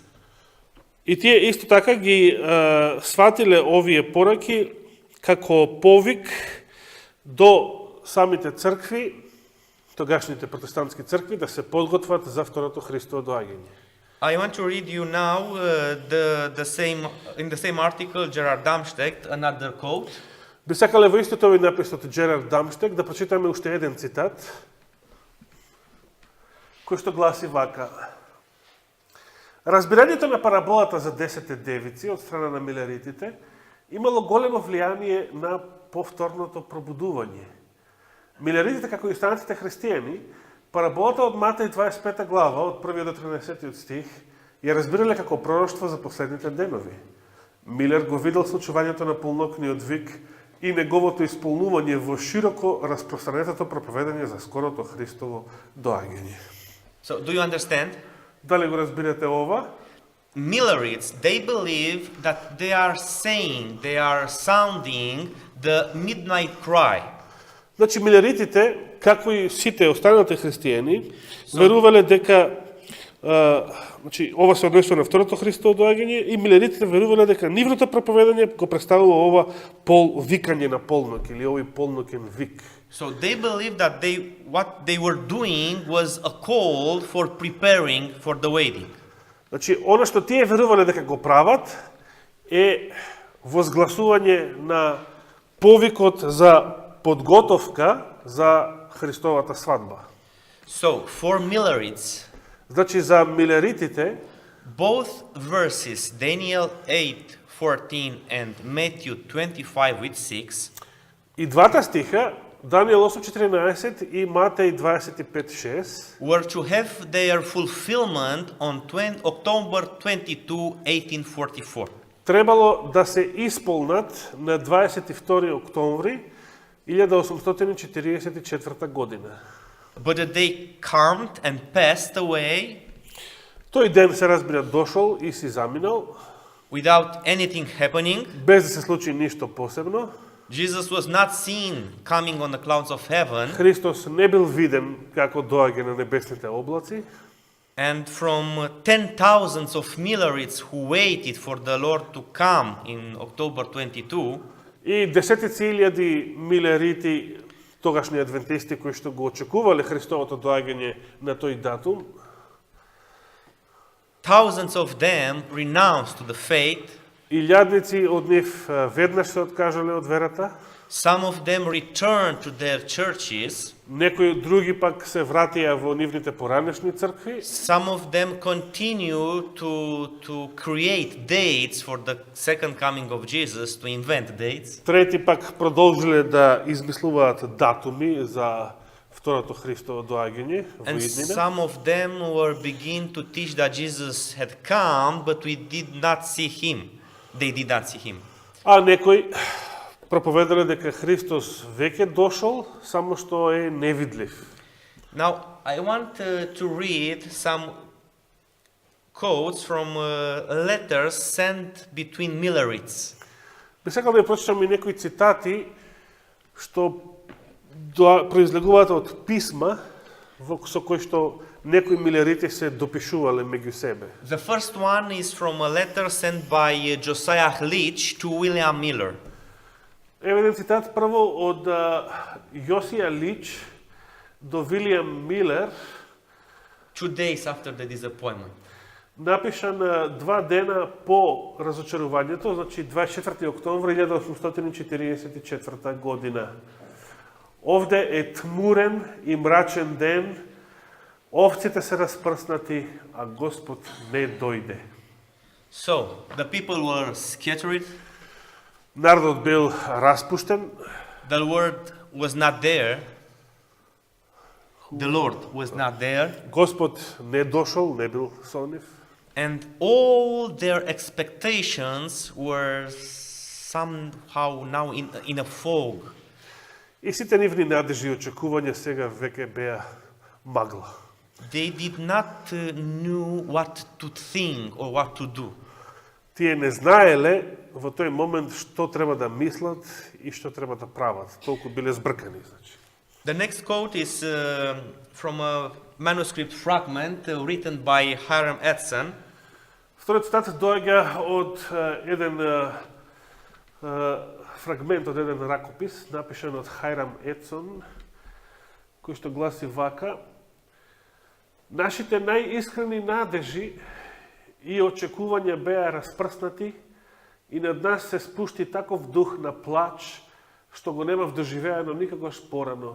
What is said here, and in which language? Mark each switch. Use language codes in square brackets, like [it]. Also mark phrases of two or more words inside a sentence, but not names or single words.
[mk] и тие исто така ги сватиле овие пораки како повик до самите цркви, тогашните протестантски цркви, да се подготват за второто Христово доаѓање. [en] I want to read you now in the same article, Gerard Darmstadt, another quote. [mk] Би сакале во истото овој напис од Джерард Дамштек да прочитаме уште еден цитат, кој што гласи вака. Разбирањето на параболата за 10 девици од страна на милеритите имало големо влијание на повторното пробудување. Милеритите, како и останатите христијани, параболата од Матеј 25 глава, од 1 до 13 стих, ја разбирале како пророштво за последните денови. Милер го видел случувањето на полнокниот вик и неговото исполнување во широко распространетото проповедање за скорото Христово доаѓање. [en] So, do you understand? [mk] Дали го разбирате ова? [en] Millerites, they believe that they are sounding the midnight cry. [mk] Значи, милеритите, како и сите останалите христијани, верувале дека значи, ова се однесува на второто Христово доаѓање и милеритите верувале дека нивното проповедање го представува ова викање на полнок или овој полнокен вик. [en] So they believe that what they were doing was a call for preparing for the wedding. [mk] Значи, она што тие верувале дека го прават е возгласување на повикот за подготовка за Христовата свадба. [en] So, for Millerites, [mk] значи, за милеритите, [en] both verses, Daniel 8:14 and Matthew 25:6, [mk] и двата стиха, Даниел 8:14 и Матеј 25:6, [en] were to have their fulfillment on October 22, 1844. [mk] требало да се исполнат на 22 октомври 1844 година. [en] But the day calmed and passed away [mk] Тој ден се разбира дошол и си заминал, [en] without anything happening. [mk] без да се случи ништо посебно. [en] Jesus was not seen coming on the clouds of heaven. [mk] Христос не бил виден како доаѓа на небесните облаци. [en] And from 10,000s of Millerites who waited for the Lord to come in October 22, [mk] и десетици илјади милерити, тогашни адвентисти кои што го очекувале Христовото доаѓање на тој датум, [en] thousands of them renounced to the faith. [mk] илјадници од нив веднаш се откажале од верата. [en] Some of them returned to their churches. [mk] Некои други пак се вратија во нивните поранешни цркви. [en] Some of them continue to create dates for the second coming of Jesus, to invent dates. [mk] Трети пак продолжиле да измислуваат датуми за второто Христово доаѓање во [en] And [mk] иднина. [en] some of them were begin to teach that Jesus had come, but we did not see him. They did not see him. [mk] А некои проповедале дека Христос веќе дошол, само што е невидлив. [en] Now, I want to read some quotes from letters sent between Millerites. [mk] Би сакал да ја прочитам и некои цитати што произлегуваат од писма со кои што некои милерити се допишувале меѓу себе. [en] The first one is from a letter sent by Josiah Leach to William Miller. [mk] Еве еден цитат прво од Јосија Лич до Вилијам Милер, [en] 2 days after the disappointment. [mk] напишан 2 дена по разочарувањето, значи 24 октомври 1844 година. Овде е тмурен и мрачен ден, овците се распрснати, а Господ не дојде. [en] So, the people were scattered, [mk] Народот бил распуштен, [en] the Lord was not there, the Lord was not there, [mk] Господ не дошол, не бил со нив. [en] and all their expectations were somehow now in a fog. [mk] И сите нивни надежи и очекувања сега веќе беа магла. [en] They did not knew what to think or what to do. [mk] Тие не знаеле во тој момент што треба да мислат и што треба да прават. Толку биле збркани, значи. [en] The next quote is from a manuscript fragment written by Hiram Edson. [mk] Вториот цитат доаѓа од еден фрагмент од еден ракопис, напишан од Хайрам Едсон, кој што гласи вака: нашите најискрени надежи и очекувања беа распрснати и над нас се спушти таков дух на плач, што го немав доживеано никогаш порано.